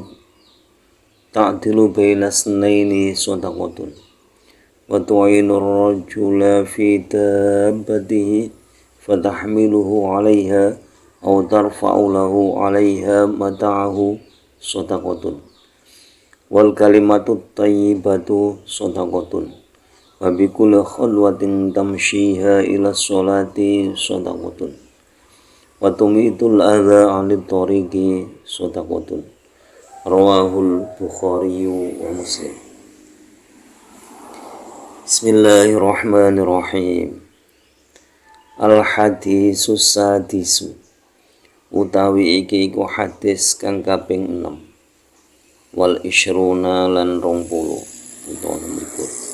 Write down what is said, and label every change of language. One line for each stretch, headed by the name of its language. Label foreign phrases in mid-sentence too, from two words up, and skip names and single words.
Arabic: تعدل بين اثنين صدقة وتعين الرجل في دابته فتحمله عليها أو ترفع له عليها متاعه صدقة والكلمة الطيبة صدقة وبكل خطوة تمشيها إلى الصلاة صدقة وتميط الأذى عن الطريق صدقة. رواه البخاري ومسلم. بسم الله الرحمن الرحيم. الحديث السادس
Javanese: utawi iki iku hadis kang kaping 6
Arabic: والعشرون
Javanese: lan 20 utawa 20.